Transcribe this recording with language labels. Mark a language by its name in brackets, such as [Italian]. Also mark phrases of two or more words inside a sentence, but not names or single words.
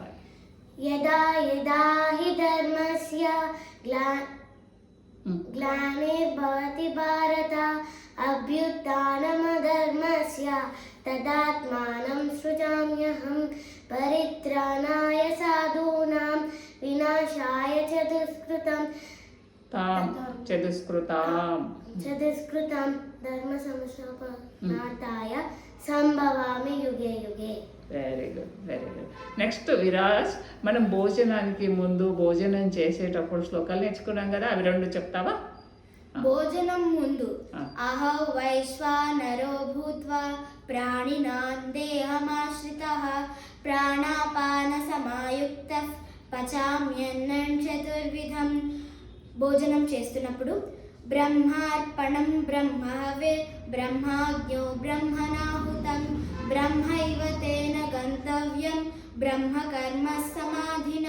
[Sanskrit] యదా యదా హి ధర్మస్య గ్లానిర్భవతి భారత అభ్యుత్థానమధర్మస్య తదాత్మానం సృజామ్యహం పరిత్రాణాయ సాధూనాం వినాశాయ చతుష్కృతం ధర్మ సంస్థాపనార్థాయ సంభవామి యుగే యుగే. [English] Very good, very good. [Telugu] నెక్స్ట్ విరాజ్, మనం భోజనానికి ముందు భోజనం చేసేటప్పుడు శ్లోకాలు నేర్చుకున్నాం కదా, అవి రెండు చెప్తావా? భోజనం ముందు [Sanskrit] అహో వైశ్వానరో భూత్వా ప్రాణినాం దేహమాశ్రితః ప్రాణాపాన సమాయుక్తః పచామ్యన్నం చతుర్విధం. [Telugu] భోజనం చేస్తున్నప్పుడు [Sanskrit] బ్రహ్మార్పణం బ్రహ్మహవే బ్రహ్మాజ్ఞో బ్రహ్మణాహుతం బ్రహ్మైవ తేన గంతవ్యం బ్రహ్మకర్మ సమాధినా.